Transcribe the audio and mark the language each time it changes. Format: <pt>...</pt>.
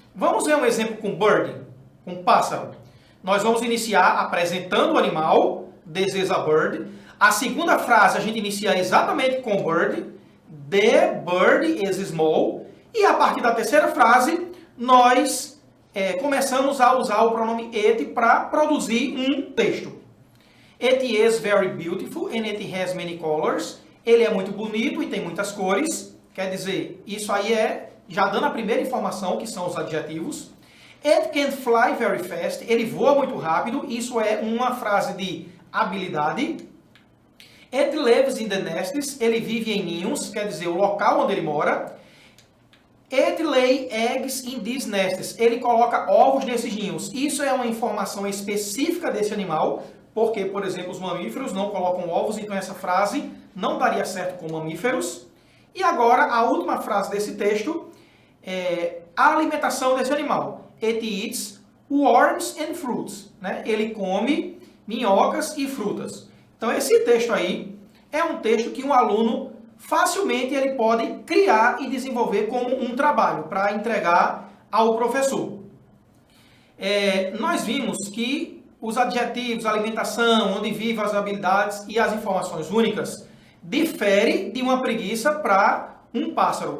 <pt>Vamos ver um exemplo com bird, com pássaro. Nós vamos iniciar apresentando o animal,</pt> <en>this is a bird.</en> <pt>A segunda frase a gente inicia exatamente com bird,</pt> <en>the bird is small.</en> <pt>E a partir da terceira frase, nós começamos a usar o pronome it para produzir um texto.</pt> <en>It is very beautiful and it has many colors.</en> <pt>Ele é muito bonito e tem muitas cores. Quer dizer, isso aí já dando a primeira informação, que são os adjetivos.</pt> <en>It can fly very fast.</en> <pt>Ele voa muito rápido. Isso é uma frase de habilidade.</pt> <en>It lives in the nests.</en> <pt>Ele vive em ninhos, quer dizer, o local onde ele mora.</pt> <en>It lay eggs in these nests.</en> <pt>Ele coloca ovos nesses ninhos. Isso é uma informação específica desse animal, porque, por exemplo, os mamíferos não colocam ovos, então essa frase não daria certo com mamíferos. E agora, a última frase desse texto é a alimentação desse animal.</pt> <en>It eats worms and fruits.</en> <pt>Né? Ele come minhocas e frutas. Então, esse texto aí é um texto que um aluno facilmente ele pode criar e desenvolver como um trabalho para entregar ao professor. Nós vimos que os adjetivos, a alimentação, onde vivem as habilidades e as informações únicas difere de uma preguiça para um pássaro.</pt>